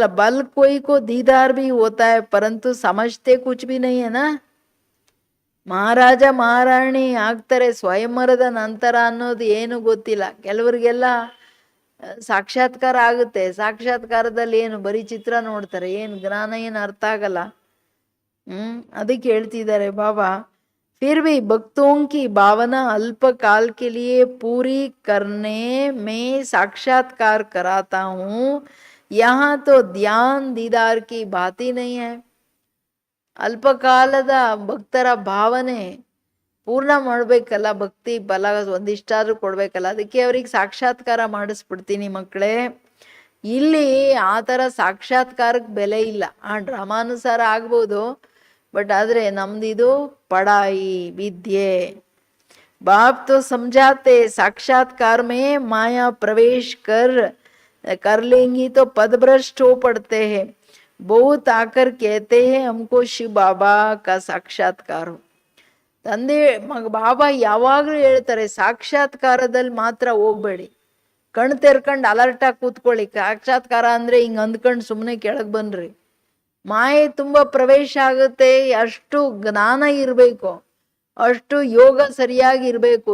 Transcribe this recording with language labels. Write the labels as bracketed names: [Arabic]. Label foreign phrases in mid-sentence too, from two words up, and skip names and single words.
[Hindi] बल कोई को दीदार भी होता है परंतु समझते कुछ भी नहीं है ना. [Kannada] ಮಹಾರಾಜ ಮಹಾರಾಣಿ ಆಗ್ತಾರೆ ಸ್ವಯಂವರದ ನಂತರ ಅನ್ನೋದು ಏನು ಗೊತ್ತಿಲ್ಲ. ಕೆಲವರಿಗೆಲ್ಲ ಸಾಕ್ಷಾತ್ಕಾರ ಆಗುತ್ತೆ, ಸಾಕ್ಷಾತ್ಕಾರದಲ್ಲಿ ಏನು ಬರೀ ಚಿತ್ರ ನೋಡ್ತಾರೆ, ಏನು ಜ್ಞಾನ ಏನು ಅರ್ಥ ಆಗಲ್ಲ. ಅದಕ್ಕೆ ಹೇಳ್ತಿದ್ದಾರೆ ಬಾಬಾ, [Hindi] फिर भी भक्तों की भावना अल्प काल के लिए पूरी करने में साक्षात्कार कराता हूँ. यहाँ तो ध्यान दीदार की बात ही नहीं है. [Kannada] ಅಲ್ಪಕಾಲದ ಭಕ್ತರ ಭಾವನೆ ಪೂರ್ಣ ಮಾಡಬೇಕಲ್ಲ, ಭಕ್ತಿ ಫಲ ಒಂದಿಷ್ಟಾದ್ರೂ ಕೊಡ್ಬೇಕಲ್ಲ, ಅದಕ್ಕೆ ಅವ್ರಿಗೆ ಸಾಕ್ಷಾತ್ಕಾರ ಮಾಡಿಸ್ಬಿಡ್ತೀನಿ ಮಕ್ಕಳೇ. ಇಲ್ಲಿ ಆ ಥರ ಸಾಕ್ಷಾತ್ಕಾರಕ್ಕೆ ಬೆಲೆ ಇಲ್ಲ. ಡ್ರಾಮಾನುಸಾರ ಆಗ್ಬೋದು, ಬಟ್ ಆದರೆ ನಮ್ದಿದು ಪಡಾಯಿ ವಿದ್ಯೆ. [Hindi] बाप तो समझाते साक्षात्कार में माया प्रवेश कर लेंगी तो पदभ्रष्ट हो पड़ते हैं. बहुत आकर कहते हैं हमको शिव बाबा का साक्षात्कार हो. [Kannada] ತಂದೆ ಬಾಬಾ ಯಾವಾಗಲೂ ಹೇಳ್ತಾರೆ, ಸಾಕ್ಷಾತ್ಕಾರದಲ್ಲಿ ಮಾತ್ರ ಹೋಗ್ಬೇಡಿ, ಕಣ್ ತೆರ್ಕೊಂಡು ಅಲರ್ಟಾಗಿ ಕೂತ್ಕೊಳ್ಳಿ. ಸಾಕ್ಷಾತ್ಕಾರ ಅಂದರೆ ಹಿಂಗೆ ಅಂದ್ಕೊಂಡು ಸುಮ್ಮನೆ ಕೆಳಗೆ ಬನ್ರಿ. ಮಾಯೆ ತುಂಬ ಪ್ರವೇಶ ಆಗುತ್ತೆ. ಅಷ್ಟು ಜ್ಞಾನ ಇರಬೇಕು, ಅಷ್ಟು ಯೋಗ ಸರಿಯಾಗಿ ಇರಬೇಕು.